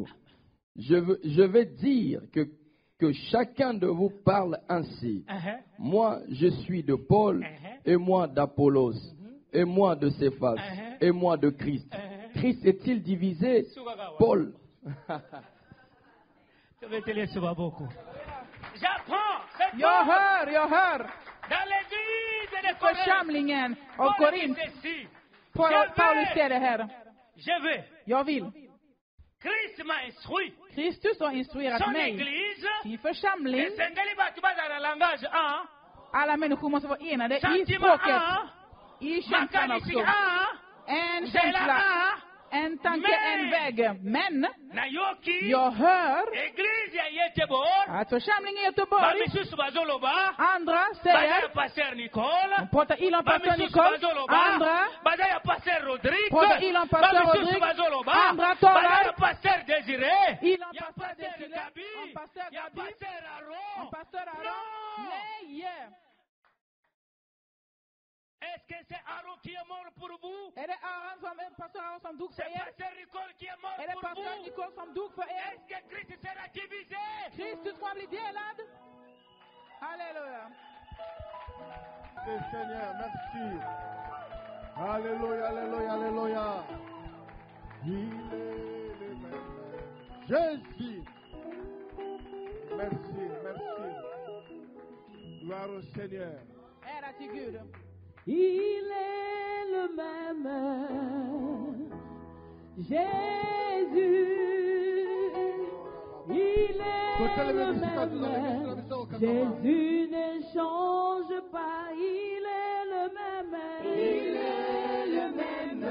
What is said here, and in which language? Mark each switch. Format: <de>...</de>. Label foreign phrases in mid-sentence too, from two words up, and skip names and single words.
<fr>Je vais dire que chacun de vous parle ainsi. Moi, je suis de Paul, et moi d'Apollos, et moi de Céphas, et moi de Christ. Christ est-il divisé? Paul. Je vais te laisser beaucoup. J'apprends.</fr> <sv>Jag hör</sv> <fr>Dans l'église de Corinthe.</fr> <sv>församlingen av Korint. Paulus säger det här.</sv> <fr>Je veux.</fr> <sv>Jag vill.</sv> <fr>Christ m'a instruit.</fr> <sv>Kristus har instruerat</sv> <fr>Son</fr> <sv>mig.</sv> <fr>église.</fr> <sv>Sin församling.</sv> <ln>Esengeli batu baza na langage 1.</ln> <sv>Alla människor måste vara enade i</sv> <fr>Sentiment</fr> <sv>språket. 1. I känslan</sv> <ln>Makanisi</ln> <sv>också. 1. En</sv> <ln>Zela</ln> <sv>känsla, 1. en tanke, en väg. Men</sv> <ln>Nayoki.</ln> <sv>jag hör</sv> <ln>Église ya Yetebor.</ln> <sv>att församlingen i Göteborg,</sv> <ln>Bamisusu bazoloba.</ln> <sv>andra</sv> <ln>Baza</ln> <sv>säger,</sv> <ln>ya Pasteur Nicole.</ln> <sv>de pratar illa om pastor</sv> <ln>Bamisusu Nicole, bazoloba.</ln> <sv>andra</sv> <ln>Baza ya Pasteur Rodrigue.</ln> <sv>pratar illa om pastor</sv> <ln>Bamisusu Rodrigue, bazoloba.</ln> <sv>andra</sv> <ln>Baza ya</ln> <sv>talar</sv> <ln>Pasteur Désiré.</ln> <sv>illa om</sv> <ln>Ya</ln> <sv>pastor</sv> <ln>Pasteur Desile, Gabi.</ln> <sv>om pastor</sv> <ln>Ya Gabi, Pasteur Aaron.</ln> <sv>om pastor Aron.</sv> <fr>Non.</fr> <sv>Nej!</sv> <fr>Est-ce que c'est Aaron qui est mort pour vous?</fr> <sv>Är det pastor Aron som dog för</sv> <fr>C'est</fr> <sv>er?</sv> <fr>Pasteur Nicole qui est mort</fr> <sv>Är det</sv> <fr>pour</fr> <sv>pastor</sv> <fr>vous?</fr> <sv>Nicole som dog för er?</sv> <fr>Est-ce que Christ sera divisé?</fr> <sv>Kristus kommer bli delad. Halleluja.</sv> <fr>Seigneur, merci. Alléluia, alléluia, alléluia. Il est le même. Jésus. Merci, merci. Gloire au Seigneur.</fr> <sv>Ära till Gud.</sv> <fr>Il est le même. Jésus. Il est le même. Jésus ne change pas. Il est le même. Il est le même.</fr>